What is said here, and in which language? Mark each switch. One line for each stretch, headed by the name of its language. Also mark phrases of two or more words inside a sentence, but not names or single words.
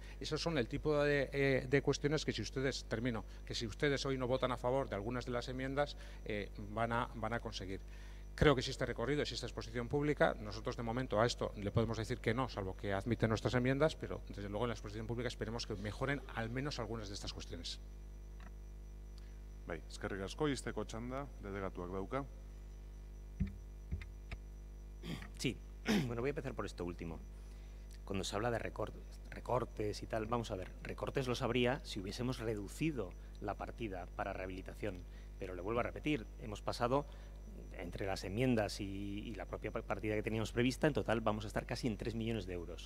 Spanish: Esos son el tipo de cuestiones que si ustedes, hoy no votan a favor de algunas de las enmiendas, van a conseguir. Creo que existe recorrido, existe exposición pública. Nosotros de momento a esto le podemos decir que no, salvo que admiten nuestras enmiendas, pero desde luego en la exposición pública esperemos que mejoren al menos algunas de estas cuestiones.
Basque: Bai, eskerrik asko, izteko txanda, delegatuak dauka.
Spanish: Sí, bueno, voy a empezar por esto último. Cuando se habla de recortes y tal, vamos a ver, recortes los habría si hubiésemos reducido la partida para rehabilitación, pero le vuelvo a repetir, hemos pasado entre las enmiendas y la propia partida que teníamos prevista, en total vamos a estar casi en 3 millones de euros.